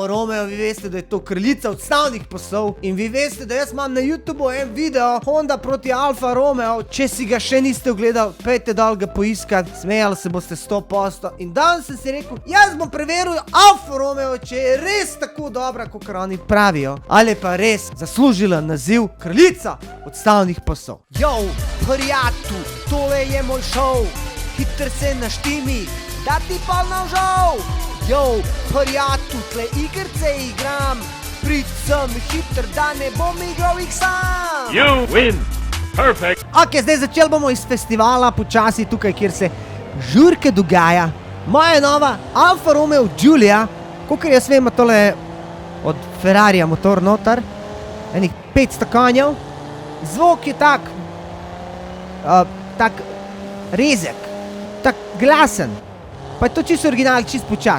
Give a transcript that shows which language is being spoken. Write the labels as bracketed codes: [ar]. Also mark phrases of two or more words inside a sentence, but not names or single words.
[sl] Romeo, vi veste, da je to kraljica odstavnih pasov in vi veste, da jaz imam na YouTubeu en video Honda proti Alfa Romeo, če si ga še niste ogledali, pejte dol ga poiskat, smejali se boste 100% in danes sem si rekel, jaz bom preveril Alfa Romeo, če je res tako dobra, kot oni pravijo, ali pa res zaslužila naziv kraljica odstavnih pasov. Yo, prijatu, tole je moj šov, hitr se naštimi, da ti pa navžal. Yo, prijatu, tle igrce igram, prid sem hitr, da ne bom igral jih sam. [en] You win! Perfect! [sl] Ok, zdaj začeli bomo iz festivala počasi tukaj, kjer se žurke dogaja. Moja nova Alfa Romeo Giulia, kakor jaz vem, tole od Ferrarija motor noter, enih 500 konjev, zvok je tak rezek, tak glasen, pa je to čisto original, čisto počas.